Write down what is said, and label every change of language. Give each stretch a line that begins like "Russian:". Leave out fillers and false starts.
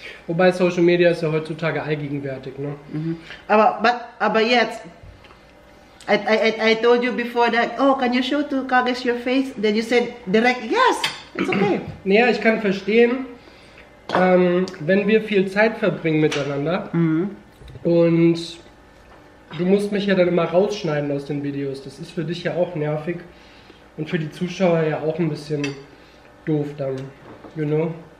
German: Wobei Social Media ist ja heutzutage allgegenwärtig, ne? Aber jetzt,
English: I told you before that, oh, can you show to Kages your face? Then you said direct, yes, it's okay.
German: Naja, ich kann verstehen, wenn wir viel Zeit verbringen miteinander und du musst mich ja dann immer rausschneiden aus den Videos. Das ist für dich ja auch nervig und für die Zuschauer ja auch ein bisschen doof dann,
English: you know?